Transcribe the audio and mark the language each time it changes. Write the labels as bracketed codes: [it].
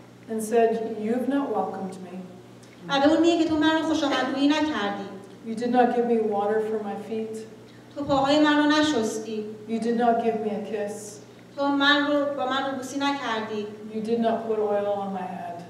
[en] And said, "You've not welcomed me. [fa] و به اون میگه که تو من رو خوش آمدگویی نکردی. [en] You did not give me water for my feet. [fa] تو پاهای من رو نشستی. [en] You did not give me a kiss. [fa] تو با من رو بوسی نکردی. [en] You did not put oil on my head."